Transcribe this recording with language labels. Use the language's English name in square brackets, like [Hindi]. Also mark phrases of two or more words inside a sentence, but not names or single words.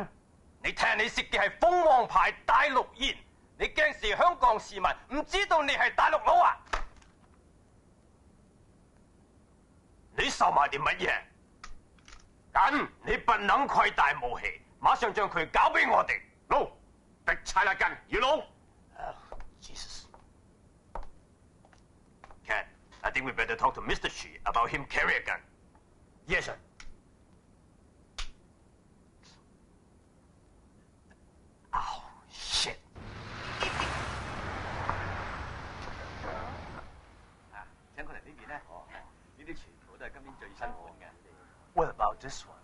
[Cantonese] 你聽你食嘅係鳳凰牌大陸煙，你驚是香港市民唔知道你係大陸佬啊？你收埋啲乜嘢？咁你不能攜帶武器，馬上將佢交俾我哋。No， 逼柴啦根，要攞。Jesus。 [English] Cat, I think we better talk to Mr. Shi about him carry a gun. Yes, sir. Oh, shit. [Cantonese] 請過嚟呢邊咧，呢啲全部都係今年最新款嘅。 [English] What about this one?